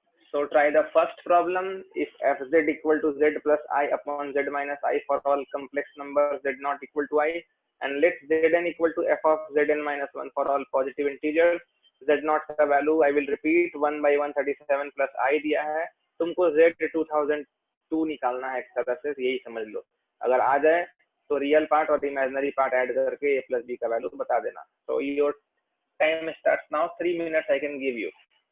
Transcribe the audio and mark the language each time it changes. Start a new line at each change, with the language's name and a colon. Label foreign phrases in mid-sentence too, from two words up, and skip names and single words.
English: So try the first problem. If fz equal to z plus I upon z minus I for all complex numbers z not equal to I, and let zn equal to f of zn minus 1 for all positive integers. z naught
Hindi: का वैल्यू
English: I will repeat 1 by 137 plus I
Hindi: दिया है, तुमको z 2002 निकालना है एक तरह से, यही समझ लो। अगर आ जाए तो
English: real part
Hindi: और
English: imaginary part add
Hindi: करके
English: a plus b
Hindi: का वैल्यू बता देना।
English: So your time starts now. 3 minutes I can give you.